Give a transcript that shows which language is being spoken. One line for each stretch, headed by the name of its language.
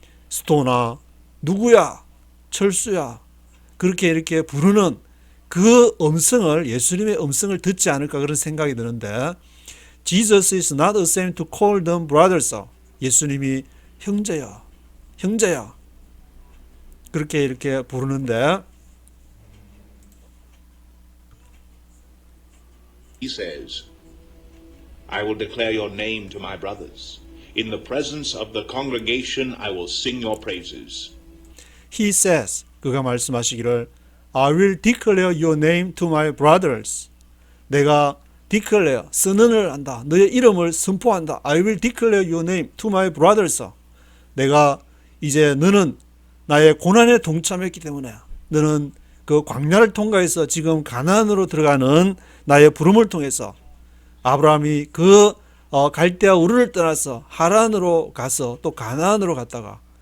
Korean: 스토나 누구야 철수야 그렇게 이렇게 부르는 그 음성을 예수님의 음성을 듣지 않을까 그런 생각이 드는데
English: Jesus is not ashamed to call them brothers.
Korean: 예수님이 형제야 그렇게 이렇게 부르는데
English: He says, I will declare your name to my brothers. In the presence of the congregation I will sing your praises. He says,
Korean: 그가 말씀하시기를
English: I will declare your name to my brothers.
Korean: 내가 declare, 선언을 한다. 너의 이름을 선포한다.
English: I will declare your name to my brothers.
Korean: 내가 이제 너는 나의 고난에 동참했기 때문에 너는 그 광야를 통과해서 지금 가나안으로 들어가는 나의 부름을 통해서 아브라함이 그 갈대아 우르를 떠나서 하란으로 가서 또 가나안으로 갔다가